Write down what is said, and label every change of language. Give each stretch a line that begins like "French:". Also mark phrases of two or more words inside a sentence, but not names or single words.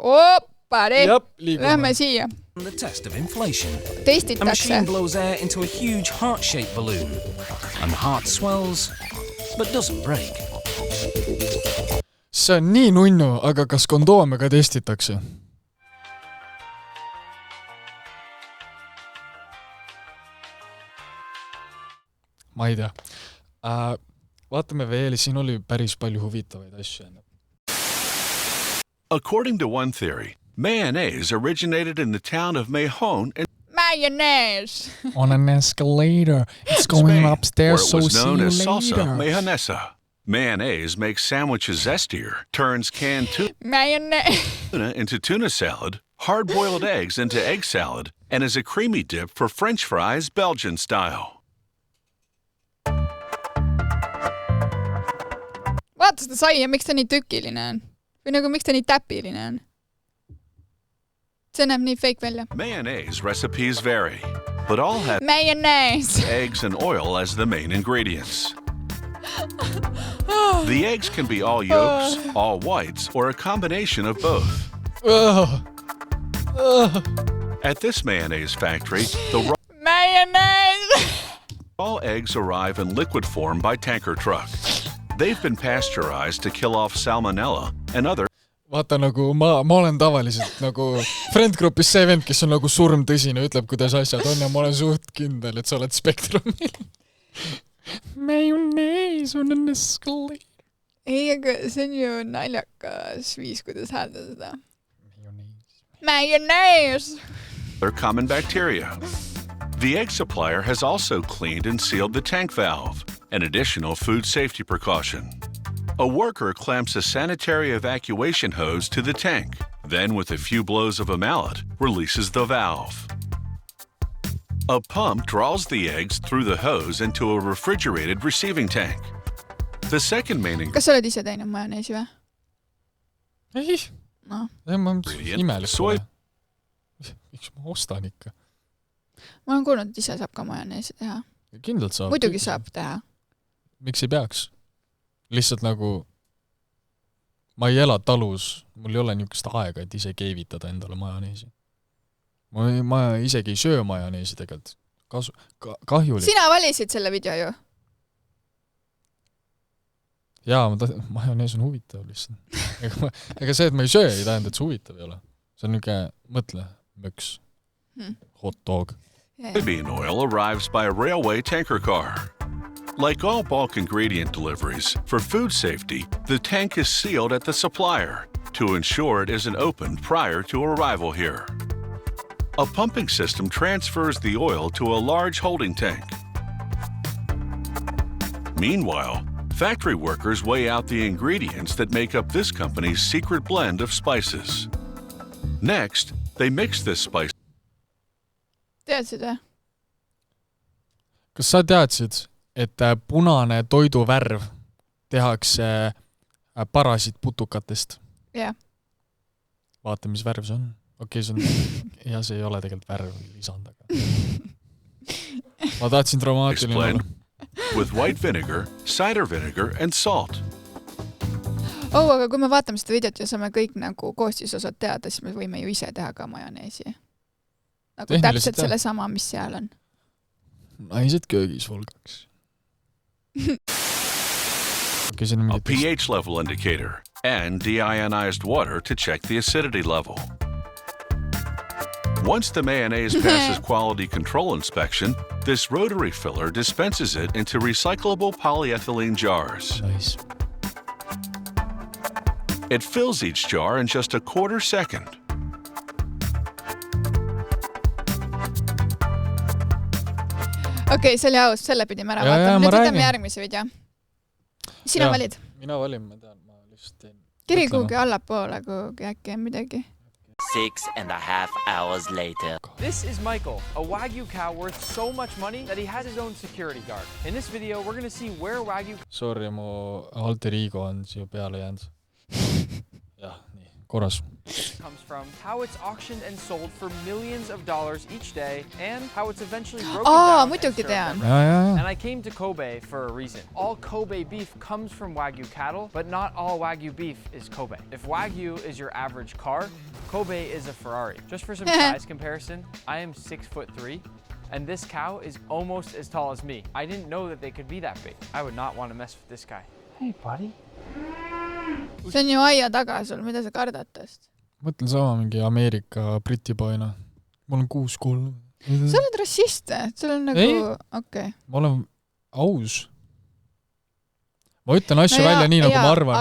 Estonian: Oppari! Lähme siia.
English: The test of inflation.
Estonian: Testitakse.
English: A machine blows air into a huge heart-shaped balloon. And the heart swells, but doesn't break.
Estonian: See on nii nunnu, aga kas kondoome ka testitakse? Ma ei tea. Vaatame veel, siin oli päris palju huvitavaid asju.
English: According to one theory, mayonnaise originated in the town of Mahone in Mayonnaise! On an escalator. It's going Spain, upstairs, where it so was see known you as later.
Spanish: salsa mayonesa.
English: Mayonnaise makes sandwiches zestier, turns canned Mayonnaise! tuna into tuna salad, hard-boiled eggs into egg salad, and is a creamy dip for French fries Belgian style.
Estonian: Vaata seda saia, miks ta nii tükiline on? Või nagu miks ta nii täpiline on? See näeb nii fake välja.
English: Mayonnaise recipes vary, but all have Mayonnaise! eggs and oil as the main ingredients. The eggs can be all yolks, all whites, or a combination of both. At this mayonnaise factory, the Mayonnaise! raw eggs arrive in liquid form by tanker truck. They've been pasteurized to kill off salmonella and other...
Estonian: Vaata nagu ma olen tavaliselt nagu friendgrupis see vend, kes on nagu surmtõsine, ütleb, kuidas asjad on ja ma olen suht kindel, et sa oled spektrumil.
English: Mayonnaise on an escalator.
Estonian: Ei, aga see on ju naljakas viis, kuidas hääldada seda.
English: Mayonnaise! They're common bacteria. The egg supplier has also cleaned and sealed the tank valve, an additional food safety precaution. A worker clamps a sanitary evacuation hose to the tank, then with a few blows of a mallet, releases the valve. A pump draws the eggs through the hose into a refrigerated receiving tank. The second main
Estonian: Kas sa oled ise teinud majoneesi või? Ei.
English: No.
Estonian: Ma imelik
English: soy.
Estonian: Miks ma ostan ikka? Ma olen kuulnud, et ise saab ka majoneesi teha. Kindlalt saab. Muidugi saab teha. Miks ei peaks? Lihtsalt nagu ma ei ela talus, mul ei ole niisugust aega, et ise keevitada endale majoneesi. Ma isegi ei söö majoneesi tegelikult. Kahjulik. Sina valisid selle video ju? Jaa, majonees on huvitav lihtsalt. Ega see, et ma ei söö, ei tähenda, et see huvitav ei ole. See on niisugune, mõtle, möks,
English: hot dog. Soybean oil arrives by a railway tanker car. Like all bulk ingredient deliveries, for food safety, the tank is sealed at the supplier to ensure it isn't opened prior to arrival here. A pumping system transfers the oil to a large holding tank. Meanwhile, factory workers weigh out the ingredients that make up this company's secret blend of spices. Next, they mix this spice.
Estonian: Teadsid või? Kas sa teadsid, et punane toiduvärv tehakse parasiitputukatest? Jah. Vaata, mis värv see on. Okei, see on... Ja see ei ole tegelikult värv lisand, aga... Ma tahtsin dramaatiline olla.
English: with white vinegar, cider vinegar, and salt.
Estonian: Aga kui me vaatame seda videot ja saame kõik nagu koostisosad teada, siis me võime ju ise teha ka majoneesi. Nagu Tehniliselt täpselt selle sama, mis seal on. Naised köögis volgaks.
English: A pH level indicator and deionized water to check the acidity level. Once the mayonnaise passes quality control inspection, this rotary filler dispenses it into recyclable polyethylene jars. Nice. It fills each jar in just a quarter second.
Estonian: Okei, see oli aus, selle pidime ära vaatama. Nüüd võtame järgmise video. Sina valid? Mina valin, ma tean, ma lihtsalt teen. Kiri kuhugi allapoole, kuhugi äkki midagi.
English: 6.5 hours later. This is Michael, a Wagyu cow worth so much money that he has his own security guard. In this video, we're going to see where Wagyu... Sorry,
Estonian: mu alter ego on siia peale jäänud. Jah, nii, korras.
English: comes from, how it's auctioned and sold for millions of dollars each day, and how it's eventually broken down and served
Estonian: tean.
English: And I came to Kobe for a reason. All Kobe beef comes from Wagyu cattle, but not all Wagyu beef is Kobe. If Wagyu is your average car, Kobe is a Ferrari. Just for some size comparison, I am 6'3", and this cow is almost as tall as me. I didn't know that they could be that big. I would not want to mess with this guy. Hey, buddy.
Estonian: See on ju aia taga sul, mida sa kardad tast? Mõtlen sama mingi Ameerika britipoina. Mul on 6 kuul. Sa oled rassist, sul on nagu...
English: Okay.
Estonian: Ma olen aus. Ma ütlen asju välja nii, nagu ma arvan.